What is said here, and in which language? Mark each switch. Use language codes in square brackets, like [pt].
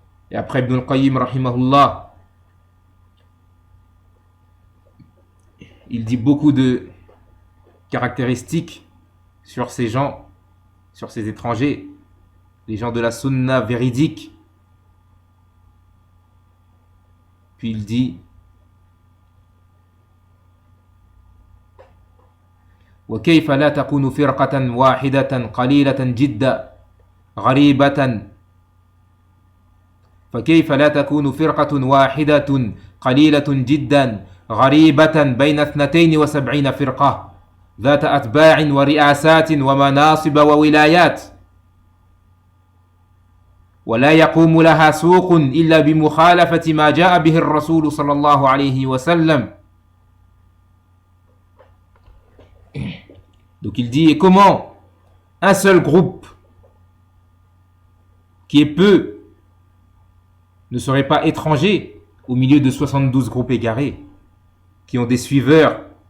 [fr] Et après Ibn al-Qayyim rahimahullah, il dit beaucoup de caractéristiques sur ces gens, sur ces étrangers, les gens de la sunna véridique. Puis il dit: [ar] وكيف لا تكون فرقة واحدة قليلة جدا غريبة فكيف لا تكون فرقة واحدة قليلة جدا غريبة بين 72 فرقة ذات أتباع ورئاسات ومناصب وولايات ولا يقوم لها سوق إلا بمخالفة ما جاء به الرسول صلى الله عليه وسلم. [fr] Donc il dit: et comment un seul groupe qui est peu ne serait pas étranger au milieu de 72 groupes égarés qui ont des suiveurs,